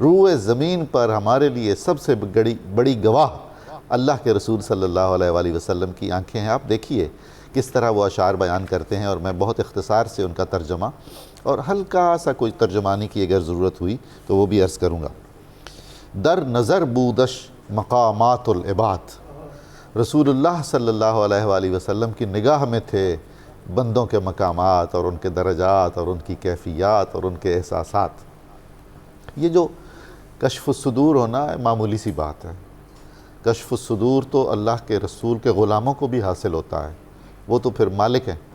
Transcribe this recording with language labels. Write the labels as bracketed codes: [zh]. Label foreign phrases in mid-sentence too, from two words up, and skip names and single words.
[ur] روح زمین پر ہمارے لیے سب سے بڑی گواہ اللہ کے رسول [ar] صلی اللہ علیہ وآلہ وسلم [ur] کی آنکھیں ہیں۔ آپ دیکھیے کس طرح وہ اشعار بیان کرتے ہیں، اور میں بہت اختصار سے ان کا ترجمہ اور ہلکا سا کوئی ترجمانی کی اگر ضرورت ہوئی تو وہ بھی عرض کروں گا۔ [fa] در نظر بودش مقامات العباد، [ar] رسول اللہ صلی اللہ علیہ وآلہ وسلم [ur] کی نگاہ میں تھے بندوں کے مقامات اور ان کے درجات اور ان کی کیفیات اور ان کے احساسات۔ یہ جو [ar] کشف الصدور [ur] ہونا معمولی سی بات ہے، [ar] کشف الصدور [ur] تو اللہ کے رسول کے غلاموں کو بھی حاصل ہوتا ہے، وہ تو پھر مالک ہیں۔